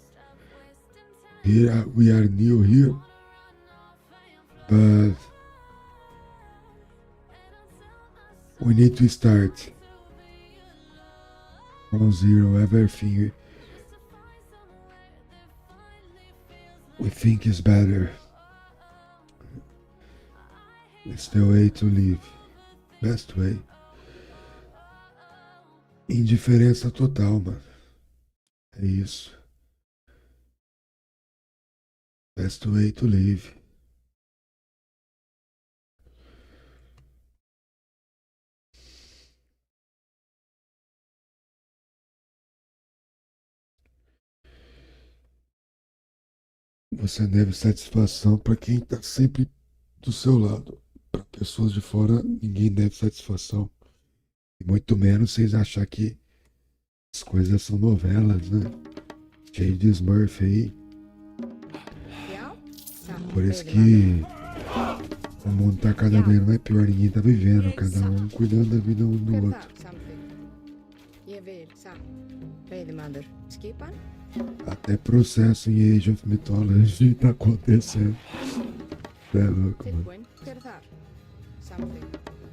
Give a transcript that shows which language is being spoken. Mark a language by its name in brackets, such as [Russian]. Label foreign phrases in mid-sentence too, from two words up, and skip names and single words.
[English] Here we are new here, but we need to start from zero. Everything we think is better. It's the way to live. Best way. [Portuguese] Indiferença total, mano. É isso. [English] Best way to live. [Portuguese] Você deve satisfação para quem tá sempre do seu lado. Para pessoas de fora, ninguém deve satisfação. E muito menos vocês achar que as coisas são novelas, né? Cheio de Smurf aí. [Icelandic] Já? Satt. [Portuguese] Por isso que o mundo tá cada vez mais pior. Ninguém tá vivendo, cada um cuidando da vida um do [Icelandic] Hver [Portuguese] outro. [Icelandic] þar samþykkt? Ég vil satt. Veiðimaður. Skipan? [Portuguese] Até processo em Age of Mythology tá acontecendo. É louco, mano. [Icelandic] Tilbúin? Hver þar? Samþykkt.